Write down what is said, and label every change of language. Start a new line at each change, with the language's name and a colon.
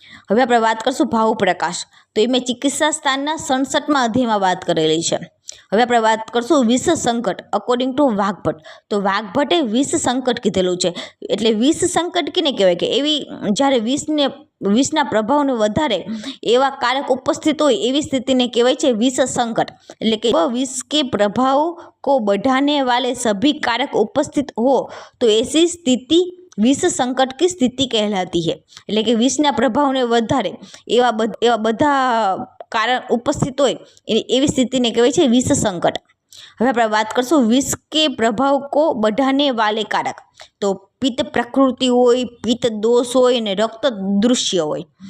Gujarati: હવે આપણે વાત કરશું ભાવ પ્રકાશ. તો એમાં ચિકિત્સા સ્થાનના 67મા અધ્યાયમાં વાત કરેલી છે. હવે આપણે વાત કરશું વિષ સંકટ અકોર્ડિંગ ટુ વાઘભટ્ટ. તો વાઘભટ્ટે વિષ સંકટ કીધેલું છે. એટલે વિષ સંકટ કેને કહેવાય કે એવી જ્યારે વિષના પ્રભાવને વધારે એવા કારક ઉપસ્થિત હોય એવી સ્થિતિને કહેવાય છે વિષ સંકટ. એટલે કે
Hindi: વિષ કે પ્રભાવ કો बढ़ाने वाले सभी कारक उपस्थित हो तो ऐसी स्थिति विष संकट की स्थिति कहलाती है.
Gujarati: એટલે કે વિષના પ્રભાવને વધારે એવા બધા કારણ ઉપસ્થિત હોય એવી સ્થિતિને કહેવાય છે વિષ સંકટ. હવે આપણે વાત કરશું
Hindi: વિષ કે પ્રભાવ કો बढ़ाने वाले कारक.
Gujarati: તો પિત્ત પ્રકૃતિ હોય, પિત્ત દોષ હોય અને રક્ત દૃશ્ય હોય.